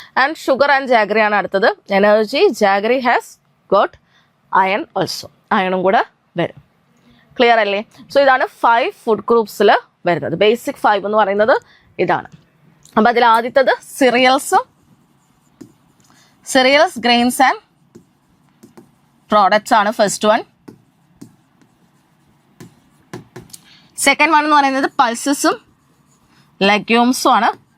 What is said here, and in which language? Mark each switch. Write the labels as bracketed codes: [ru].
[en] and sugar and jaggery [ml] ആണ് അടുത്തത്. [en] Energy, jaggery has got iron also. [ml] അയണും കൂടെ വരും. ക്ലിയർ അല്ലേ? സോ ഇതാണ് 5 ഫുഡ് ഗ്രൂപ്പ്സിൽ വരുന്നത്. ബേസിക് 5 എന്ന് പറയുന്നത് ഇതാണ്. അപ്പം അതിൽ ആദ്യത്തത് സിറിയൽസും [en] cereals, grains and products ആണ് first one. [ml] സെക്കൻഡ് വൺ എന്ന് പറയുന്നത് പൾസസും ലെഗ്യൂംസും ആണ്.